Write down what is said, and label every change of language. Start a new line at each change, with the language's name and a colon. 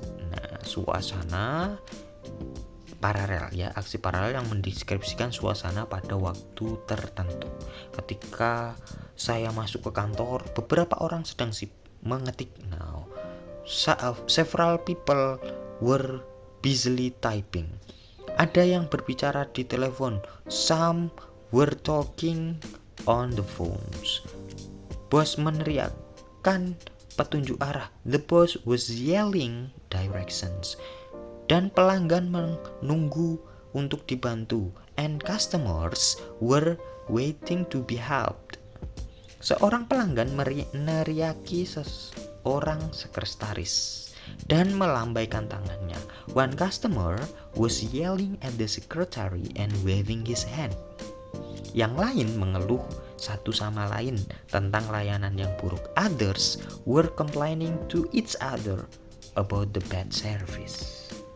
Indonesian: Nah, suasana paralel ya, aksi paralel yang mendeskripsikan suasana pada waktu tertentu. Ketika saya masuk ke kantor, beberapa orang sedang mengetik.
English: Now, several people were busily typing.
Indonesian: Ada yang berbicara di telepon.
English: Some were talking on the phones.
Indonesian: Bos meneriakkan petunjuk arah.
English: The boss was yelling directions.
Indonesian: Dan pelanggan menunggu untuk dibantu.
English: And customers were waiting to be helped.
Indonesian: Seorang pelanggan meneriaki seorang sekretaris dan melambaikan tangannya.
English: One customer was yelling at the secretary and waving his hand.
Indonesian: Yang lain mengeluh satu sama lain tentang layanan yang buruk.
English: Others were complaining to each other about the bad service.